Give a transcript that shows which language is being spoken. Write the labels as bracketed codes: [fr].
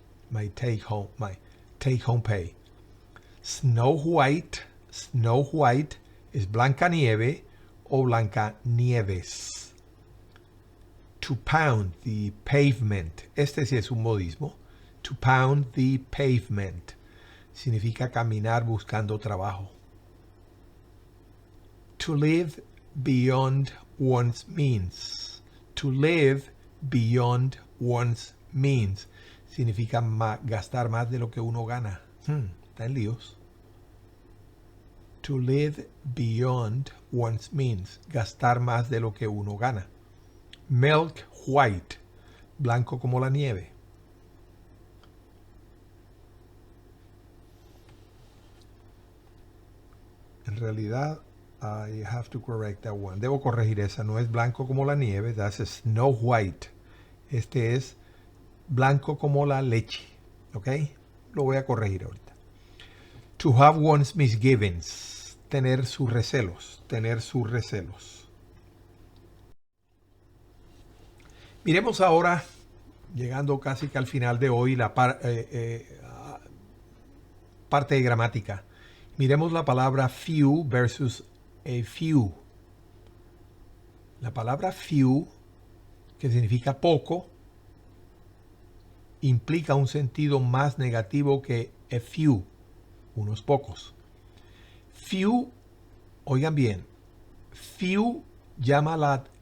[en] My take home pay. Snow White [es] es Blancanieve o Blancanieves. [en] To pound the pavement. [es] Este sí es un modismo. [en] To pound the pavement. [es] Significa caminar buscando trabajo. [en] To live beyond one's means. To live beyond one's means. [es] Significa gastar más de lo que uno gana. Está en líos. [en] To live beyond one's means. [es] Gastar más de lo que uno gana. [en] Milk white, [es] blanco como la nieve. En realidad, [en] I have to correct that one. [es] Debo corregir esa. No es blanco como la nieve. [en] That's snow white. [es] Este es blanco como la leche. ¿Ok? Lo voy a corregir ahorita. [en] To have one's misgivings. [es] Tener sus recelos. Tener sus recelos. Miremos ahora, llegando casi que al final de hoy, la parte de gramática. Miremos la palabra few versus a few. La palabra few, que significa poco, implica un sentido más negativo que a few, unos pocos. Few, oigan bien, few llama la...